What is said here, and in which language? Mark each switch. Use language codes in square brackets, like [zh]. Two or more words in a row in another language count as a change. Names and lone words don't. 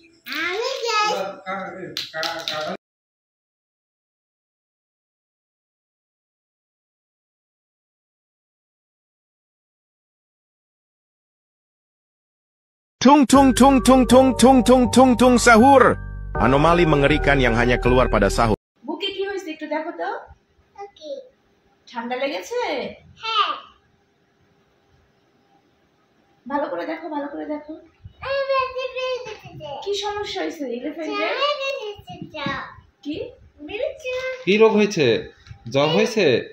[id] Tung tung tung tung tung tung tung tung tung sahur. Anomali mengerikan yang hanya keluar pada sahur. [bn] বুকে কি হয়েছে একটু দেখো তো। ঠান্ডা লেগেছে? ভালো করে দেখো, ভালো করে দেখো। কি সমস্যা হয়েছে এলিফ্যান্টের? কি কি রোগ হয়েছে? জ্বর হয়েছে?